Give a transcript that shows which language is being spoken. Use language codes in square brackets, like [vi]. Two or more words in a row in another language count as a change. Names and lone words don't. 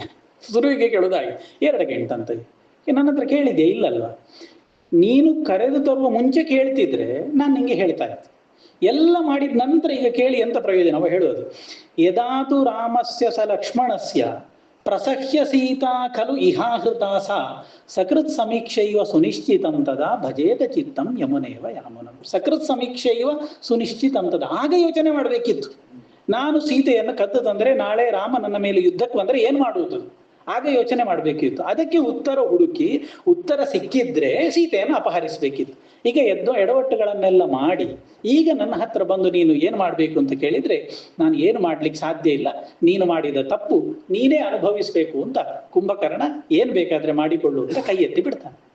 [kn] ಶುರುವಿಗೆ ಕೇಳೋದಾಗಿ 2 ಗಂಟಂತ ನನ್ನ ಹತ್ರ ಕೇಳಿದ್ಯಾ? ಇಲ್ಲಲ್ವಾ? ನೀನು ಕರೆದು ತರುವ ಮುಂಚೆ ಕೇಳ್ತಿದ್ರೆ ನಾನು ನಿಂಗೆ ಹೇಳ್ತಾ ಇದ್ದೆ. ಎಲ್ಲ ಮಾಡಿದ ನಂತರ ಈಗ ಕೇಳಿ ಎಂತ ಪ್ರಯೋಜನ? ಅವ ಹೇಳೋದು, [sa] ಯದಾತು ರಾಮಸ್ಯ ಸ ಲಕ್ಷ್ಮಣಸ್ಯ ಪ್ರಸಹ್ಯ ಸೀತಾ ಖಲು ಇಹಾಹೃತಾಸ ಸಕೃತ್ ಸಮೀಕ್ಷೆಯುವ ಸುನಿಶ್ಚಿತಂ ತದಾ ಭಜೇತ ಚಿತ್ತಂ ಯಮುನೇವ ಯಾಮುನಂ. ಸಕೃತ್ ಸಮೀಕ್ಷೆಯುವ ಸುನಿಶ್ಚಿತಂ ತದ. [kn] ಆಗ ಯೋಚನೆ ಮಾಡಬೇಕಿತ್ತು, ನಾನು ಸೀತೆಯನ್ನು ಕದ್ದು ತಂದ್ರೆ ನಾಳೆ ರಾಮ ನನ್ನ ಮೇಲೆ ಯುದ್ಧಕ್ಕೆ ಬಂದ್ರೆ ಏನ್ ಮಾಡುವುದು? ಆಗ ಯೋಚನೆ ಮಾಡಬೇಕಿತ್ತು. ಅದಕ್ಕೆ ಉತ್ತರ ಹುಡುಕಿ ಉತ್ತರ ಸಿಕ್ಕಿದ್ರೆ ಸೀತೆಯನ್ನು ಅಪಹರಿಸಬೇಕಿತ್ತು. ಈಗ ಎಡವಟ್ಟುಗಳನ್ನೆಲ್ಲ ಮಾಡಿ ಈಗ ನನ್ನ ಹತ್ರ ಬಂದು ನೀನು ಏನು ಮಾಡಬೇಕು ಅಂತ ಕೇಳಿದ್ರೆ ನಾನು ಏನು ಮಾಡ್ಲಿಕ್ಕೆ ಸಾಧ್ಯ ಇಲ್ಲ, ನೀನು ಮಾಡಿದ ತಪ್ಪು ನೀನೇ ಅನುಭವಿಸ್ಬೇಕು ಅಂತ ಕುಂಭಕರ್ಣ ಏನ್ ಬೇಕಾದ್ರೆ ಮಾಡಿಕೊಳ್ಳು ಅಂತ ಕೈ ಎತ್ತಿ ಬಿಡ್ತಾನೆ.